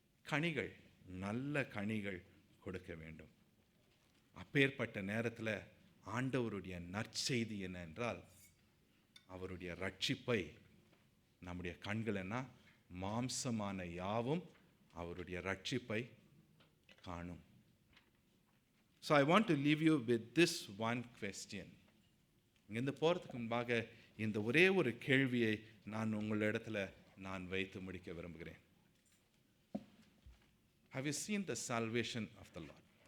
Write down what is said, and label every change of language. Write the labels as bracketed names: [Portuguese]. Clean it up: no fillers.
[Tamil] கனிகள், நல்ல கனிகள் கொடுக்க வேண்டும். அப்பேற்பட்ட நேரத்தில் ஆண்டவருடைய நற்செய்தி என்ன என்றால், அவருடைய ரட்சிப்பை நம்முடைய கண்கள் என்ன, மாம்சமான யாவும் அவருடைய ரட்சிப்பை காணும். [English] So I want to leave you with this one question. [Tamil] இங்கிருந்து போகிறதுக்கு முன்பாக இந்த ஒரே ஒரு கேள்வியை நான் உங்களிடத்தில் நான் வைத்து முடிக்க விரும்புகிறேன். [English] Have you seen the salvation of the Lord?